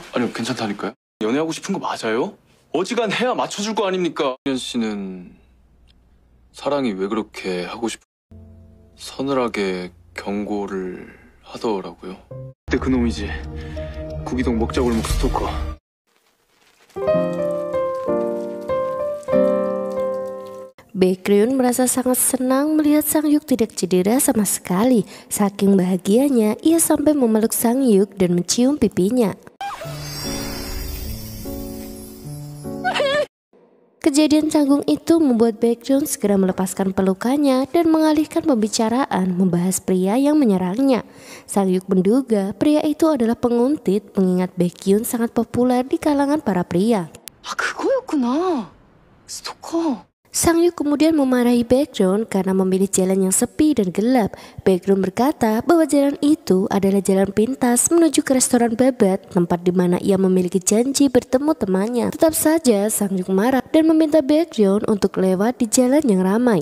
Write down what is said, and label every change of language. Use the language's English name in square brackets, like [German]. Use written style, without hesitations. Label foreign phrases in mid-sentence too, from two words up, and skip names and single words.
[Korean] 아니요, 괜찮다니까요. 연애하고 싶은 거 맞아요? 어지간해야 맞춰줄 거 아닙니까? 현 씨는 사랑이 왜 그렇게 하고 싶어? 서늘하게 경고를 하더라고요. 그때 그놈이지. 구기동 먹자골목 스토커. [Indonesian] Baekhyun merasa sangat senang melihat Sang-hyuk tidak cedera sama sekali. Saking bahagianya, ia sampai memeluk Sang-hyuk dan mencium pipinya. Kejadian canggung itu membuat Baekhyun segera melepaskan pelukannya dan mengalihkan pembicaraan membahas pria yang menyerangnya. Sang-hyuk menduga pria itu adalah penguntit, mengingat Baekhyun sangat populer di kalangan para pria. [Korean] 아, 그거였구나. 스토커. [Indonesian] Sang-hyuk kemudian memarahi Baekhyun karena memilih jalan yang sepi dan gelap. Baekhyun berkata bahwa jalan itu adalah jalan pintas menuju ke restoran babat, tempat di mana ia memiliki janji bertemu temannya. Tetap saja Sang-hyuk marah dan meminta Baekhyun untuk lewat di jalan yang ramai.